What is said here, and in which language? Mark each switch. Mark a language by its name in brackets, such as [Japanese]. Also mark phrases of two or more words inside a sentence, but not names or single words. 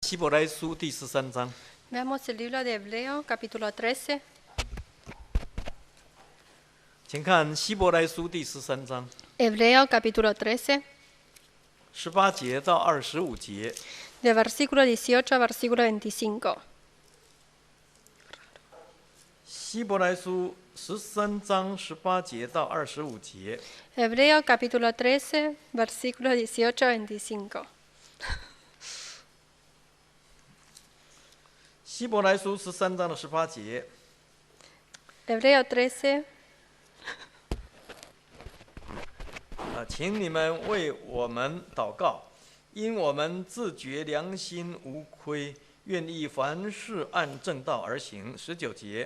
[Chinese] 希伯来书第13章， [Spanish] Veamos el libro de Hebreo, capítulo 13. [Chinese] 请看希伯来书第13章 [Spanish] Hebreo, capítulo 13, [Chinese] 18 节到25节。 [Spanish] de versículo 18 a versículo 25. [Chinese] 希伯来书13章18节到25节。 [Spanish] Hebreo, capítulo 13, versículo 18 a 25. [Chinese] 希伯来书13章的18节， [Spanish] Hebreo 13, [Chinese] 请你们为我们祷告，因我们自觉良心无亏，愿意凡事按正道而行。19节，